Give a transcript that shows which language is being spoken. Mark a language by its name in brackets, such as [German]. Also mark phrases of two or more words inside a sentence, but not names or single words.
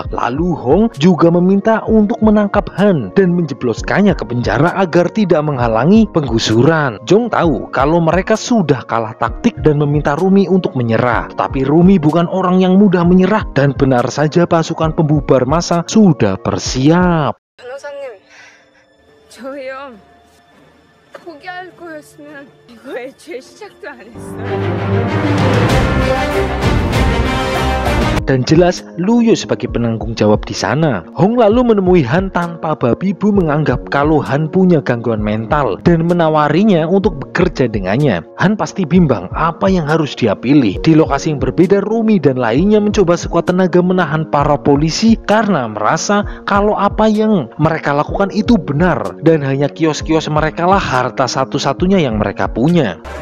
[Indonesian] Lalu Hong juga meminta untuk menangkap Han dan menjebloskannya ke penjara agar tidak menghalangi penggusuran. Jong tahu kalau mereka sudah kalah taktik dan meminta Rumi untuk menyerah. Tapi Rumi bukan orang yang mudah menyerah, dan benar saja pasukan pembubar massa sudah bersiap. [Korean] 변호사님, 저희요 포기할 거였으면 이거 애초에 시작도 안 했어요. [Indonesian] Dan jelas Luyo sebagai penanggung jawab di sana. Hong lalu menemui Han tanpa babi bu menganggap kalau Han punya gangguan mental dan menawarinya untuk bekerja dengannya. Han pasti bimbang apa yang harus dia pilih. Di lokasi yang berbeda, Rumi dan lainnya mencoba sekuat tenaga menahan para polisi karena merasa kalau apa yang mereka lakukan itu benar dan hanya kios-kios mereka lah harta satu-satunya yang mereka punya.